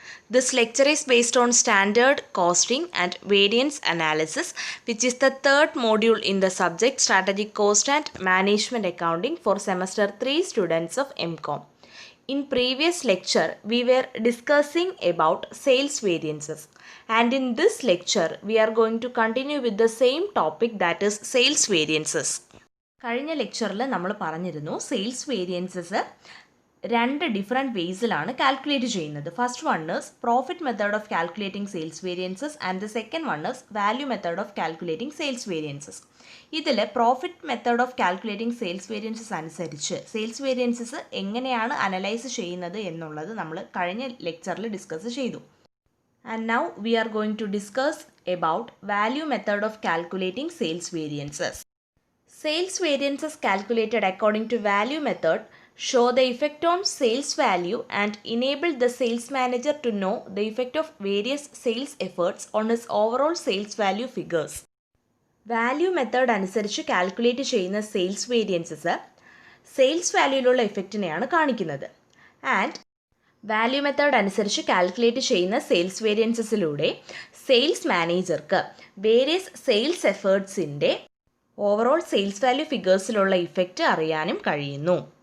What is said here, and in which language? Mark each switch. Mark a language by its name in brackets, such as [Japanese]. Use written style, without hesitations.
[English] This lecture is based on Standard Costing and Variance Analysis, which is the third module in the subject Strategic Cost and Management Accounting for Semester 3 students of MCOM. In previous lecture, we were discussing about sales variances, and in this lecture, we are going to continue with the same topic, that is sales variances. [Malayalam] കഴിഞ്ഞ ലെക്ചറിൽ നമ്മൾ പറഞ്ഞിരുന്നു sales variances രണ്ട് different വേസിലാണ് calculate ചെയ്യുന്നത്. [English] First one is profit method of calculating sales variances and the second one is value method of calculating sales variances. [Malayalam] ഇതിൽ profit method of calculating sales variances അനുസരിച്ച് sales variances എങ്ങനെയാണ് analyse ചെയ്യുന്നത് എന്നുള്ളത് നമ്മൾ കഴിഞ്ഞ ലെക്ചറിൽ discuss ചെയ്തു. [English] And now we are going to discuss about value method of calculating sales variances. Sales variances calculated according to value method show the effect on sales value and enable the sales manager to know the effect of various sales efforts on his overall sales value figures. [Malayalam] Value method അനുസരിച്ച് calculate ചെയ്യുന്ന sales variances sales വാല്യൂയിലുള്ള ഇഫക്റ്റിനെയാണ് കാണിക്കുന്നത്. And value method അനുസരിച്ച് calculate ചെയ്യുന്ന sales വേരിയൻസസിലൂടെ sales മാനേജർക്ക് various sales എഫേർട്സിൻ്റെ overall sales value ഫിഗേഴ്സിലുള്ള effect അറിയാനും കഴിയുന്നു.